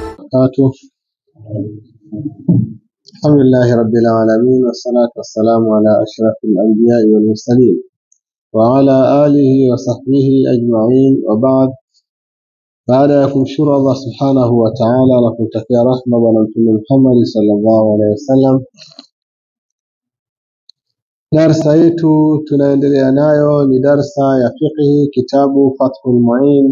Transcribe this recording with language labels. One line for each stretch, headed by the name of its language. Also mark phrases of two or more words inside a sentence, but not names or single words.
Arabic: وبركاته. الحمد لله رب العالمين، والصلاة والسلام على أشرف الأنبياء والمرسلين وعلى آله وصحبه أجمعين، وبعد.
Swahili: baada ya kumshukuru Allah
Arabic: سبحانه وتعالى
Swahili: na kumtakia rahma bwana mtume Muhammad
Arabic: صلى الله عليه وسلم,
Swahili: darasa yetu tunaendelea nayo ni darasa ya fiqh, kitabu Fathul Muin.